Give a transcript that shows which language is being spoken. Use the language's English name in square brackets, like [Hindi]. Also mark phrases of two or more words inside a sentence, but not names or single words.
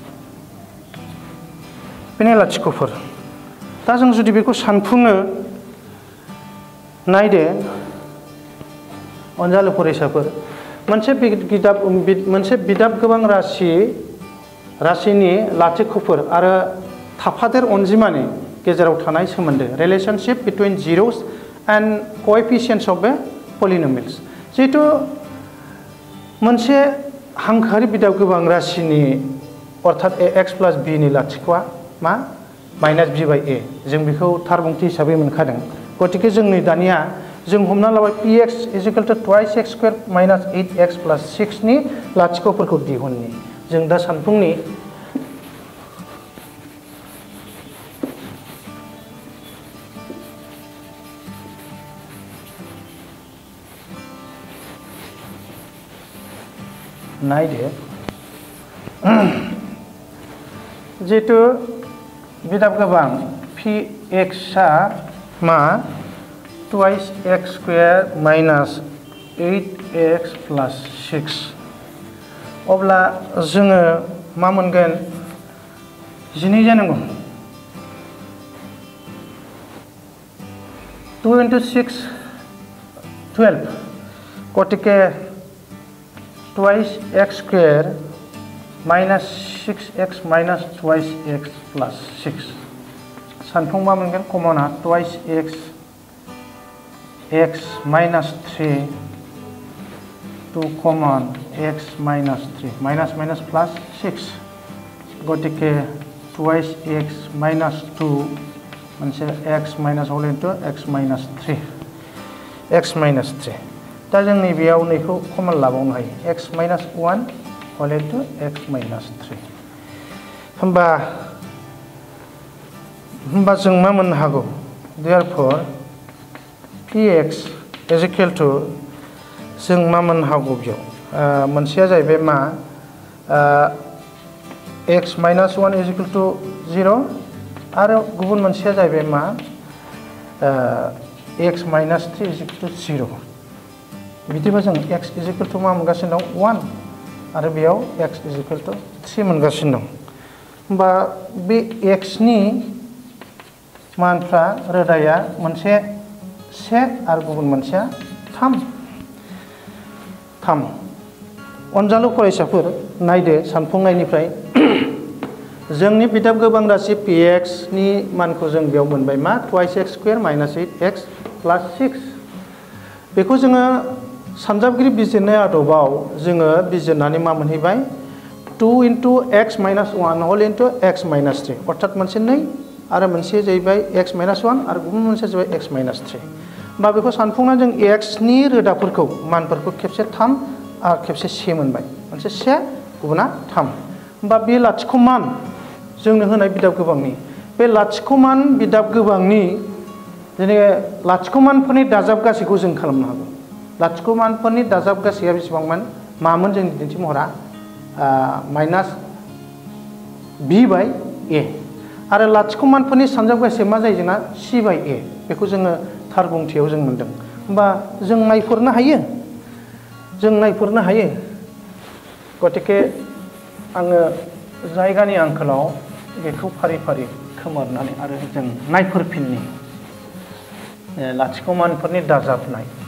[Bodo] बेनि लाथिख'फोर दा जों जुदि बेखौ सानफुङो नायदो अनजालु फरायसाफोर मोनसे बिदाब गोबां राशिनि लाथिख'फोर आरो थाफादेर अनजिमानि गेजेराव थानाय सोमोन्दो [English] relationship between zeros and coefficients of the polynomials [Bodo] जिहेतु मोनसे हांखोआरि बिदाब गोबां राशिनि अर्थात [English] ax plus b [Bodo] नि लाथिख'आ मा [English] minus b by a [Bodo] जों बेखौ थार बुंथि हिसाबै मोनखादों गतिके जों नै दानिया जों हमना लाबाय [English] px is equal to twice x squared minus 8x plus 6 [Bodo] नि लाथिख'फोरखौ दिहुननि जों दा सानफुंनि नायदो जिहेतु बिदाब गोबां px आ मा [English] twice x squared minus 8x plus 6 [Bodo] अब्ला जोङो मा मोनगोन 12 जानांगौ [English] 2 into 6 12 गतिके twice x squared minus 6x minus twice x plus 6 [Bodo] सानफुं मा मोनगोन कमना [English] twice x minus 3 2 common x minus 3 minus minus plus 6 गतिके twice x minus 2 मोनसे x minus whole into x minus 3 x minus 3 [Bodo] दा जों नैबेयाव नैखौ कमन लाबावनो हायो [English] x minus 1 whole into x minus 3 होमबा [Bodo] जों मा मोननो हागौ [English] therefore px is equal to [Bodo] जों मा मोननो हागौ बेयाव मोनसेया जाहैबाय मा [English] x minus 1 is equal to 0 [Bodo] आरो गुबुन मोनसेया जाहैबाय मा [English] x minus 3 is equal to 0 [Bodo] बिदिबा जों [English] x is equal to [Bodo] मा मोनगासिनो दं 1 आरो बेयाव [English] x is equal to 3 [Bodo] मोनगासिनो दं होमबा बे x नि मानफ्रा रोदाया मोनसे 1 आरो गुबुन मोनसेया 3 अनजालु फरायसाफोर नायदो सानफुंनायनिफ्राय जोंनि बिदाब गोबां राशि px नि मानखौ जों बेयाव मोनबाय मा [English] twice x squared minus 8x plus 6 [Bodo] बेखौ जोङो सानजाबगिरि बिजिरनाय आदबाव जोङो बिजिरनानै मा मोनहैबाय [English] 2 into x minus 1 whole into x minus 3 [Bodo] अर्थात मोनसे 2 आरो मोनसे जाहैबाय [English] x minus 1 [Bodo] आरो गुबुन मोनसे जाहैबाय [English] x minus 3 [Bodo] होमबा बेखौ सानफुंना जों x नि रोदाफोरखौ मानफोरखौ खेबसे 3 आरो खेबसे 1 मोनबाय मोनसे 1 गुबुना 3 होमबा बे लाथिख' मान जोंनो होनाय बिदाब गोबांनि बे लाथिख' मान बिदाब गोबांनि जेनेबा लाथिख' मानफोरनि दाजाब गासैखौ जों खालामनो हागौ लाथिख' मानफोरनि दाजाब गासैया बेसेबांमोन मामोन जोंनि दिन्थि महरा [English] minus b by a [Bodo] आरो लाथिख' मानफोरनि सानजाब गासैया मा जायो जोंना [English] c by a [Bodo] बेखौ जोङो थार बुंथियाव जों मोनदों होमबा जों नायफोरनो हायो गतिके आङो जायगानि आंखालाव बेखौ फारि फारि खोमोरनानै आरो जों नायफोरफिननि लाथिख' मानफोरनि दाजाबनाय